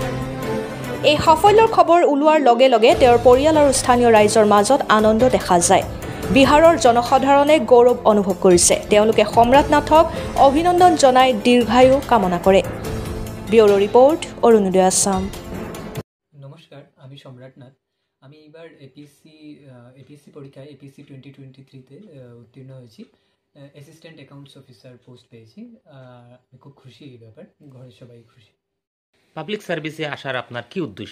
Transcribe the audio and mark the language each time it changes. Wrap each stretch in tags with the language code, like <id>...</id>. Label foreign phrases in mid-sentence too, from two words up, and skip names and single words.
<as>এই সাফল্যৰ খবৰ ওলোৱাৰ লগে লগে তেওঁৰ পৰিয়াল আৰু স্থানীয় ৰাইজৰ মাজত আনন্দ দেখা যায়। বিহাৰৰ জনসাধাৰণে গৌৰৱ অনুভৱ কৰিছে। তেওঁলোকে সম্ৰাট নাথক অভিনন্দন জনাই দীৰ্ঘায়ু কামনা কৰে। ব্যুৰো ৰিপোৰ্ট, অৰুণোদয় আসাম।</as> <bn>নমস্কার, আমি সম্রাট নাথ। আমি এবার এপিএসসি পরীক্ষায় APSC 2023-তে উত্তীর্ণ হয়েছি। অ্যাসিস্ট্যান্ট অ্যাকাউন্টস অফিসার পোস্ট পেয়েছি। আমি খুব খুশি এই ব্যাপার, ঘরের সবাই খুশি। পাবলিক সার্ভিসে আসার আপনার কি উদ্দেশ্য?</bn>